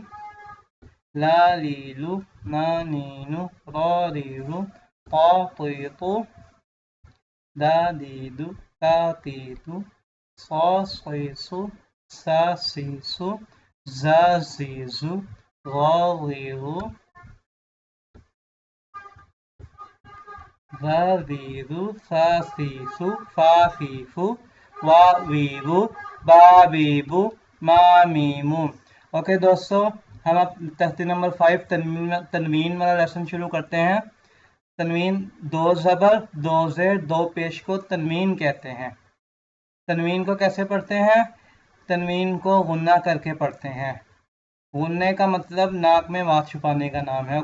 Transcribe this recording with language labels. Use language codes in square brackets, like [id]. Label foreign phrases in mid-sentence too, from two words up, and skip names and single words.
[ar] لاليل نانين رارير طاطيط داديد تاتيت صاصيص ساسيس زازيز غاضيض ذاذيذ ثاثيث فاثيث वावीव बाबीबु मामीमु। [hi] ओके दोस्तों, हम अब तख्ती नंबर 5 तनवीन वाला लेसन शुरू करते हैं। तनवीन दो ज़बर दो ज़ेर दो पेश को तनवीन कहते हैं। तनवीन को कैसे पढ़ते हैं? तनवीन को गुन्ना करके पढ़ते हैं। गुन्ने का मतलब नाक में वात छुपाने का नाम है।